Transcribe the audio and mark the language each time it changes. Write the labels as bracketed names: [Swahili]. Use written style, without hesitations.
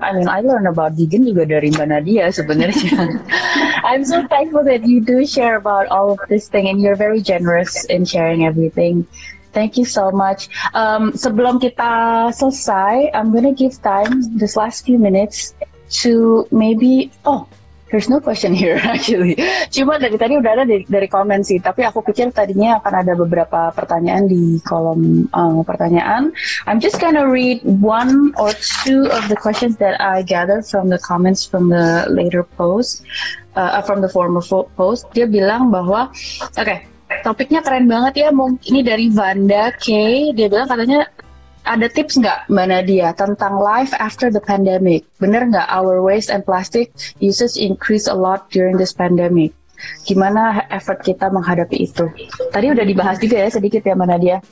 [English] I mean, I learn about vegan [Indonesian] juga dari Mbak Nadya sebenarnya. [English] I'm so thankful that you do share about all of this thing and you're very generous in sharing everything. Thank you so much. [Indonesian] Sebelum kita selesai, [English] I'm gonna give time this last few minutes to maybe there's no question here actually. [Indonesian] Cuma dari tadi udah ada dari komen sih, tapi aku pikir tadinya akan ada beberapa pertanyaan di kolom pertanyaan. [English] I'm just gonna read one or two of the questions that I gathered from the comments from the later post, from the former post. [Indonesian] Dia bilang bahwa, topiknya keren banget ya, ini dari Vanda K. Dia bilang katanya, ada tips nggak Mbak Nadya tentang [English] life after the pandemic? [Indonesian] Bener nggak [English] our waste and plastic usage increase a lot during this pandemic? [Indonesian] Gimana effort kita menghadapi itu? Tadi udah dibahas juga ya sedikit ya Mbak Nadya.